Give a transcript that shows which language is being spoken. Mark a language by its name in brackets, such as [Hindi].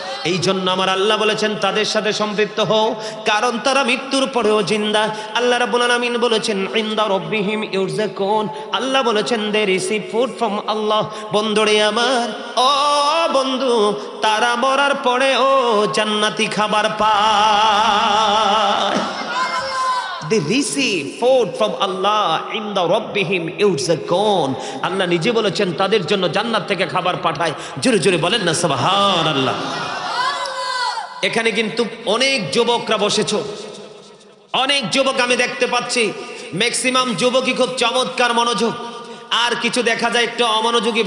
[Bangla] এই জন্য আমার আল্লাহ বলেছেন তাদের সাথে সম্পৃক্ত হও, কারণ তারা মৃত্যুর পরেও জিন্দা। আল্লাহ রাব্বুল আলামিন বলেছেন [Arabic] ইনদা রাব্বিহিম ইউরযাকুন, [Bangla] আল্লাহ বলেছেন [English] They receive food from Allah. [Bangla] বন্ধুরে আমার, ও বন্ধু, তারা মরার পরেও জান্নাতি খাবার পায়। [English] They receive food from Allah [Arabic] in the Rabbihim yurzaqun. [Bangla] আল্লাহ নিজে বলেছেন তাদের জন্য জান্নাত থেকে খাবার পাঠায়। জোরে জোরে বলেন না সুবহানাল্লাহ। এখানে কিন্তু অনেক যুবকরা বসেছো, অনেক যুবক আমি দেখতে পাচ্ছি। ম্যাক্সিমাম যুবকই খুব চমৎকার মনোযোগ, আর কিছু দেখা যায় একটু অমনোযোগী।